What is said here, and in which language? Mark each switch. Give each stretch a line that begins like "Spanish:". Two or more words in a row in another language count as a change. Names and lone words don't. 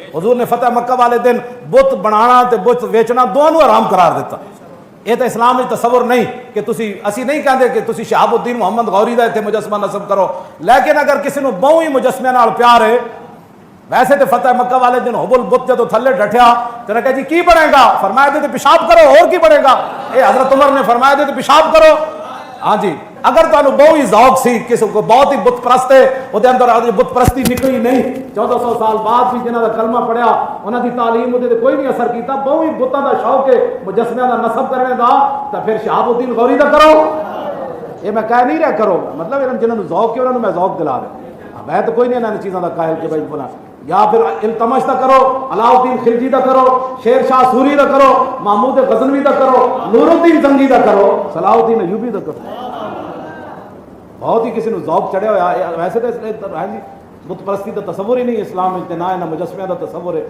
Punjabi: حضور نے فتح مکہ والے دن بت بنانا تے بت بیچنا دونوں حرام قرار دیتا.
Urdu: یہ تو اسلام میں تصور نہیں کہ
Punjabi: تسی اسی نہیں کہتے کہ تسی شہاب الدین محمد غوری دا اتنے مجسمہ نصب کرو, لیکن اگر کسی نو بہوں ہی مجسمے نال پیار ہے, ویسے تو فتح مکہ والے دن حبل بت جدو تھلے ڈٹیا تو نے کہا جی کی بنے گا, فرمایا دے تو پیشاب کرو, اور کی بنے گا. اے حضرت عمر نے فرمایا دے تو پیشاب کرو. ہاں جی, اگر تانوں بہو ہی ذوق سی کسی کو بہت ہی بت پرست ہے وہ دے اندر بت پرستی نکلی نہیں, 1400 سال بعد بھی جنہاں دا کلمہ پڑھیا انہاں دی تعلیم تے کوئی نہیں اثر کیتا, بہو ہی بتاں دا شوق ہے مجسمے دا نصب کرنے دا, تے پھر شہاب الدین غوری دا کرو. یہ میں کہہ نہیں رہا کرو, مطلب جنہاں نوں ذوق ہے انہاں نوں میں ذوق دلا رہا. میں تو کوئی نہیں انہاں چیزاں دا قائل کہ بھائی بنا, یا پھر التمش دا کرو, علاؤ الدین خلجی دا کرو, شیر شاہ سوری دا کرو, محمود غزنوی دا کرو, نور الدین زنگی دا کرو, صلاح الدین ایوبی دا کرو. بہت ہی کسی نے ذوق چڑھیا ہوا.
Urdu: ویسے تو بت پرستی کا تصور ہی نہیں اسلام میں, نہ نہ مجسمے کا تصور ہے.